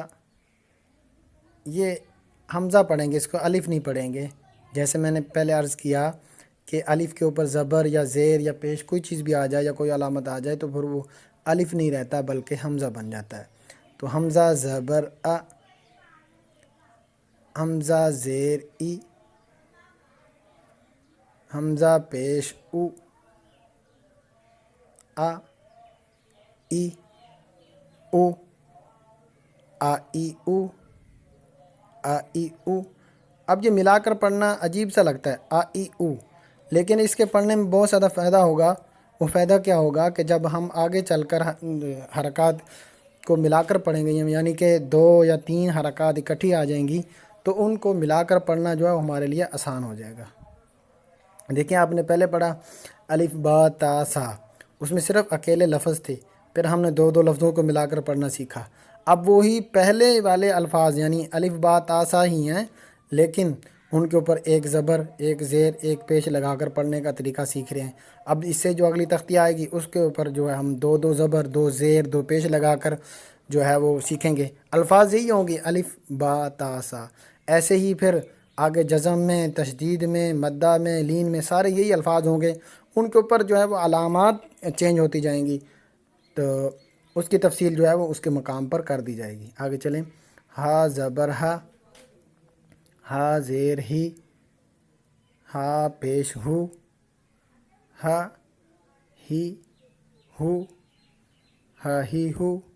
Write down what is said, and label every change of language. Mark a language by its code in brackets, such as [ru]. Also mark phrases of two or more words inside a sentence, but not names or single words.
[ur] یہ حمزہ پڑھیں گے, اس کو الف نہیں پڑھیں گے. جیسے میں نے پہلے عرض کیا کہ الف کے اوپر زبر یا زیر یا پیش کوئی چیز بھی آ جائے یا کوئی علامت آ جائے تو پھر وہ الف نہیں رہتا بلکہ حمزہ بن جاتا ہے. تو حمزہ زبر ا, حمزہ زیر ای, حمزہ پیش او, آ ای او, آ ای او, آ ای او. اب یہ ملا کر پڑھنا عجیب سا لگتا ہے آ ای او, لیکن اس کے پڑھنے میں بہت زیادہ فائدہ ہوگا. وہ فائدہ کیا ہوگا کہ جب ہم آگے چل کر حرکات کو ملا کر پڑھیں گے, یعنی کہ 2 یا 3 حرکات اکٹھی آ جائیں گی, تو ان کو ملا کر پڑھنا جو ہے ہمارے لیے آسان ہو جائے گا. دیکھیں آپ نے پہلے پڑھا الف با تا سا, اس میں صرف اکیلے لفظ تھے, پھر ہم نے 2 لفظوں کو ملا کر پڑھنا سیکھا. اب وہی پہلے والے الفاظ یعنی الف با تا سا ہی ہیں, لیکن ان کے اوپر ایک زبر، ایک زیر، ایک پیش لگا کر پڑھنے کا طریقہ سیکھ رہے ہیں۔ اب اس سے جو اگلی تختی آئے گی اس کے اوپر جو ہے ہم دو زبر، دو زیر، دو پیش لگا کر جو ہے وہ سیکھیں گے۔ الفاظ یہی ہوں گے، الف با تا سا۔ ایسے ہی پھر آگے جزم میں، تشدید میں، مدہ میں، لین میں سارے یہی الفاظ ہوں گے، ان کے اوپر جو ہے وہ علامات چینج ہوتی جائیں گی، تو اس کی تفصیل جو ہے وہ اس کے مقام پر کر دی جائے گی۔ آگے چلیں، ہا زبر ہا، ہا زیر ہی، ہا پیش ہو، ہا ہی ہو، ہا ہی ہو،